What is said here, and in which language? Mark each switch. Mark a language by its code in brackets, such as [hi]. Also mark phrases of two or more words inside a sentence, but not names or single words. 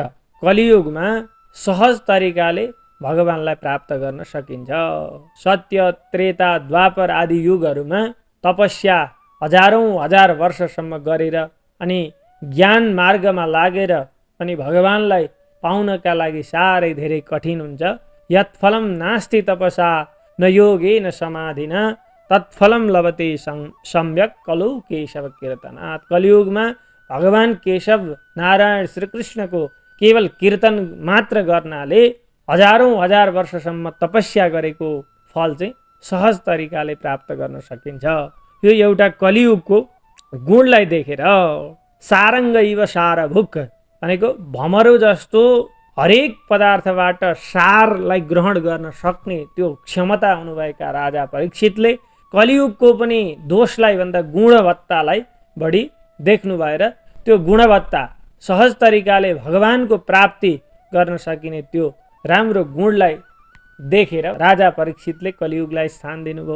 [ne] कलियुगमा सहज तरिकाले भगवानलाई प्राप्त गर्न सकिन्छ। सत्य त्रेता द्वापर आदि युगहरूमा तपस्या हजारौं हजार वर्षसम्म गरेर अनि ज्ञान मार्गमा लागेर अनि भगवानलाई पाउनका लागि साह्रै धेरै कठिन हुन्छ। [sa] यत्फलम नास्ति तपसा न योगेन समाधिना तत्फलम लभते सम्यक कलौ केशव कीर्तनात्। [ne] कलियुगमा भगवान केशव नारायण श्रीकृष्णको केवल कीर्तन मात्र गर्नाले हजारौं हजार वर्षसम्म तपस्या गरेको फल चाहिँ सहज तरिकाले प्राप्त गर्न सकिन्छ। यो एउटा कलियुगको गुणलाई देखेर [sa] सारङ्ग इव सारभुक [ne] भनेको भमरो जस्तो हरेक पदार्थबाट सारलाई ग्रहण गर्न सक्ने त्यो क्षमता हुनुभएका राजा परीक्षितले कलियुगको पनि दोषलाई भन्दा गुणवत्तालाई बढी देख्नु भएर त्यो गुणवत्ता सहज तरिकाले भगवानको प्राप्ति गर्न सकिने त्यो राम्रो गुणलाई देखेर राजा परीक्षितले कलियुगलाई स्थान दिनुभयो।